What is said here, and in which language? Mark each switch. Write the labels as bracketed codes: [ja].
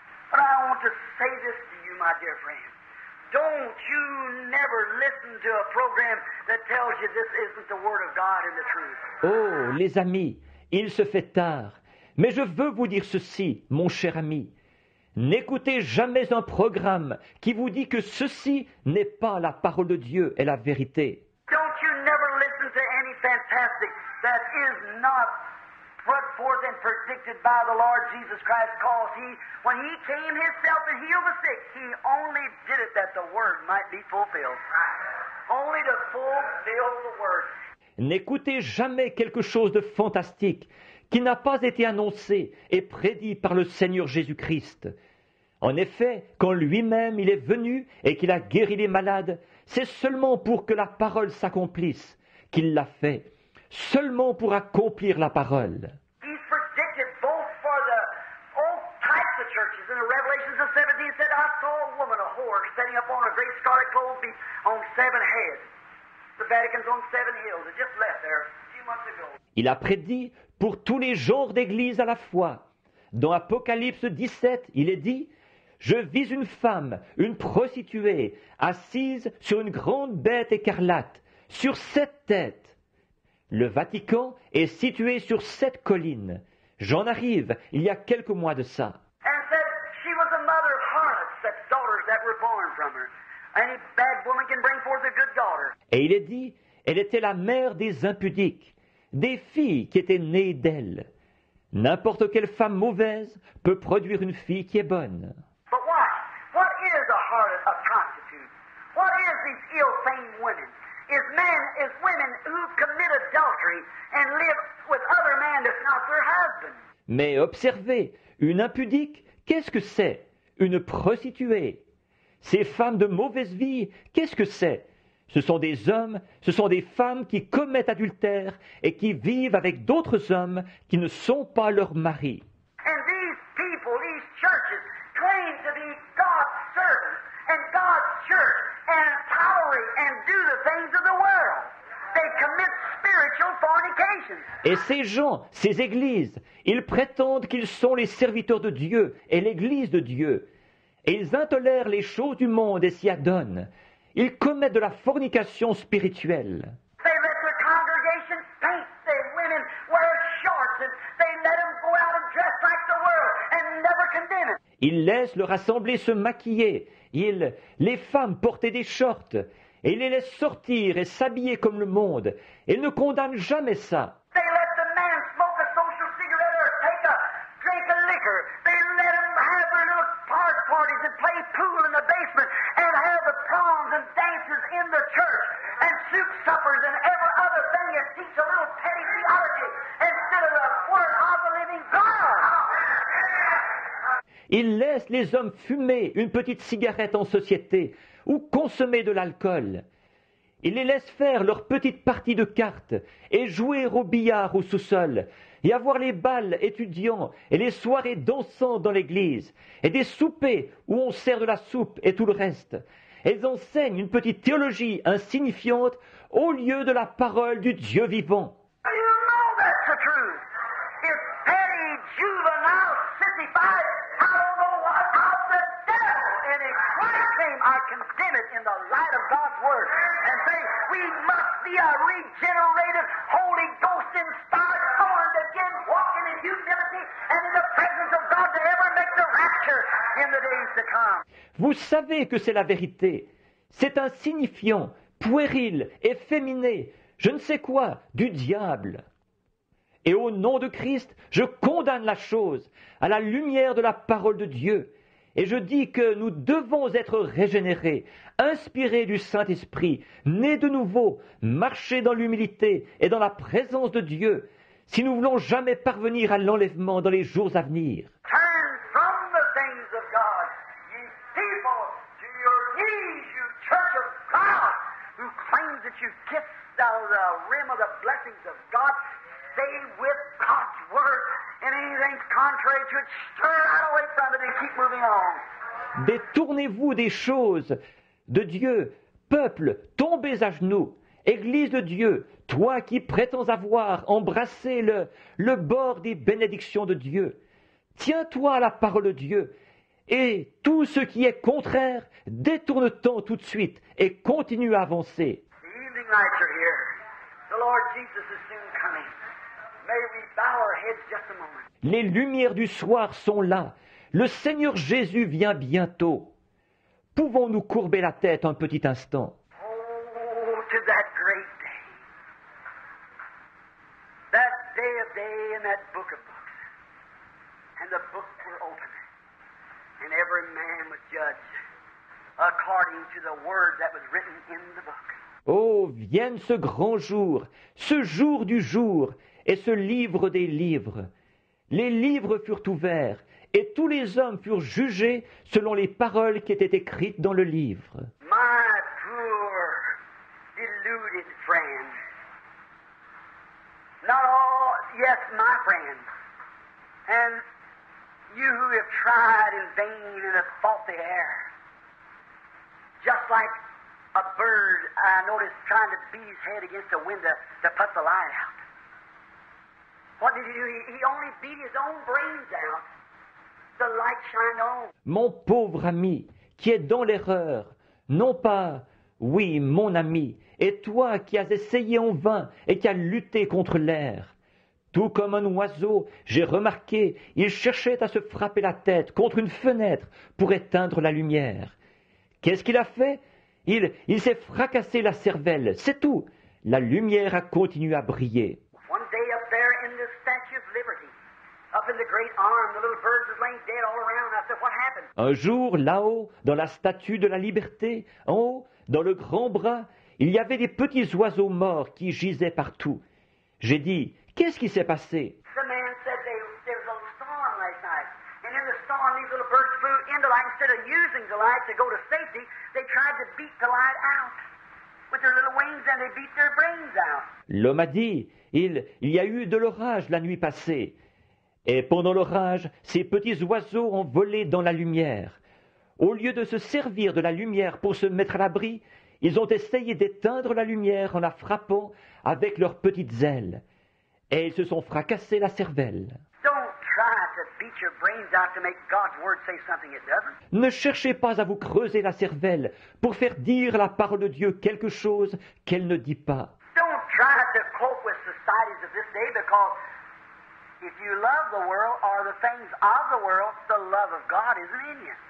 [en] But I want to say this to you, my dear friend. Don't you never listen to a program that tells you this isn't the Word of God and the truth. [fr] Oh, les amis, il se fait tard. Mais je veux vous dire ceci, mon cher ami. N'écoutez jamais un programme qui vous dit que ceci n'est pas la parole de Dieu et la vérité. [en] Don't you never listen to any fantastic that is not put forth and predicted by the Lord Jesus Christ, because when he came himself and healed the sick, he only did it that the word might be fulfilled. Only to fulfill the word. [fr] N'écoutez jamais quelque chose de fantastique qui n'a pas été annoncé et prédit par le Seigneur Jésus-Christ. En effet, quand lui-même il est venu et qu'il a guéri les malades, c'est seulement pour que la parole s'accomplisse qu'il l'a fait, seulement pour accomplir la parole. [en] He's predicted both for the old types of churches. In the Revelations of 17 it said, I saw a woman, a whore, standing up on a great scarlet clothed beast on 7 heads. The Vatican's on 7 hills. It just left there a few months ago. [fr] Il a prédit pour tous les genres d'églises à la fois. Dans Apocalypse 17, il est dit « Je vis une femme, une prostituée, assise sur une grande bête écarlate, sur 7 têtes. Le Vatican est situé sur 7 collines. J'en arrive il y a quelques mois de ça. » [en] And said she was a mother of harlots, that's daughters that were born from her. Any bad woman can bring forth a good daughter. [fr] Et il est dit « Elle était la mère des impudiques, des filles qui étaient nées d'elle. N'importe quelle femme mauvaise peut produire une fille qui est bonne. » [en] But what is a harlot, a prostitute? What is these ill-famed women? Is women who commit adultery and live with other men that's not their husband. [fr] Mais observez, une impudique, qu'est-ce que c'est? Une prostituée. Ces femmes de mauvaise vie, qu'est-ce que c'est? Ce sont des hommes, ce sont des femmes qui commettent adultère et qui vivent avec d'autres hommes qui ne sont pas leurs maris. [en] And these people, these churches, claim to be God's servants and God's church and tolerate and do the things of the world. They commit spiritual fornication. [fr] Et ces gens, ces églises, ils prétendent qu'ils sont les serviteurs de Dieu et l'église de Dieu. Et ils intolèrent les choses du monde et s'y adonnent. Ils commettent de la fornication spirituelle. [en] They let their congregation paint the women, wear shorts, and they let them go out and dress like the world and never condemn it. [fr] Ils laissent leur assemblée se maquiller. Les femmes porter des shorts. Et ils les laissent sortir et s'habiller comme le monde. Et ils ne condamnent jamais ça. [en] They let the man smoke a social cigarette or drink a liquor. They let them have their little parties and play pool in the basement and have the proms and dances in the church and soup suppers and every other thing and teach a little petty theology instead of the word of the living God. [fr] Ils laissent les hommes fumer une petite cigarette en société ou consommer de l'alcool. Ils les laissent faire leurs petites parties de cartes et jouer au billard au sous-sol et avoir les bals étudiants et les soirées dansantes dans l'église et des soupers où on sert de la soupe et tout le reste. Elles enseignent une petite théologie insignifiante au lieu de la parole du Dieu vivant. [en] You know that's the truth. It's petty, juvenile, sissified, I don't know what, of the devil. And if Christ came, I condemn it in the light of God's Word. And say, we must be a regenerated, Holy Ghost-inspired, born-again, walking in humility and in the presence of God to ever make the rapture in the days to come. [fr] Vous savez que c'est la vérité. C'est insignifiant, puéril, efféminé, je ne sais quoi, du diable. Et au nom de Christ, je condamne la chose à la lumière de la parole de Dieu. Et je dis que nous devons être régénérés, inspirés du Saint-Esprit, nés de nouveau, marcher dans l'humilité et dans la présence de Dieu. si nous voulons jamais parvenir à l'enlèvement dans les jours à venir. [en] Turn from the things of God, ye people, to your knees, you church of God, who claims that you kissed out of the rim of the blessings of God. Stay with God's word, and anything contrary to it, stir right away from it and keep moving on. [fr] Détournez-vous des choses de Dieu, peuple, tombez à genoux. Église de Dieu, toi qui prétends avoir embrassé le bord des bénédictions de Dieu, tiens-toi à la parole de Dieu, et tout ce qui est contraire, détourne-t'en tout de suite et continue à avancer. [en] The evening lights are here. The Lord Jesus is soon coming. May we bow our heads just a moment. [fr] Les lumières du soir sont là. Le Seigneur Jésus vient bientôt. Pouvons-nous courber la tête un petit instant? [en] Oh, to that great day. That day of day in that book of books. And the books were opened. And every man was judged according to the word that was written in the book. [fr] Oh, vienne ce grand jour, ce jour du jour, et ce livre des livres. Les livres furent ouverts, et tous les hommes furent jugés selon les paroles qui étaient écrites dans le livre. [en] My poor, deluded friend. Not all, yes, my friend. And you who have tried in vain and have fought the air. Just like a bird, I noticed, trying to beat his head against the window to put the light out. What did he do? He only beat his own brains out. The light shined on. [fr] Mon pauvre ami, qui est dans l'erreur, non pas, oui, mon ami, et toi qui as essayé en vain et qui as lutté contre l'air. Tout comme un oiseau, j'ai remarqué, il cherchait à se frapper la tête contre une fenêtre pour éteindre la lumière. Qu'est-ce qu'il a fait? Il s'est fracassé la cervelle, c'est tout. La lumière a continué à briller. [en] One day up there in the Statue of Liberty, up in the great arm, the little birds was laying dead all around. I said, what happened? [fr] Un jour, là-haut, dans la statue de la liberté, en haut, dans le grand bras, il y avait des petits oiseaux morts qui gisaient partout. J'ai dit, qu'est-ce qui s'est passé? [en] The man said there was a storm last night. And in the storm, these little birds flew into light. Instead of using the light to go to safety, they tried to beat the light out with their little wings, and they beat their brains out. [fr] L'homme a dit, il y a eu de l'orage la nuit passée. Et pendant l'orage, ces petits oiseaux ont volé dans la lumière. Au lieu de se servir de la lumière pour se mettre à l'abri, ils ont essayé d'éteindre la lumière en la frappant avec leurs petites ailes. Et ils se sont fracassés la cervelle. [en] Don't try to beat your brains out to make God's word say something it doesn't. [fr] Ne cherchez pas à vous creuser la cervelle pour faire dire la parole de Dieu quelque chose qu'elle ne dit pas. [en] Don't try to cope with societies of this day, because if you love the world or the things of the world, the love of God isn't in you.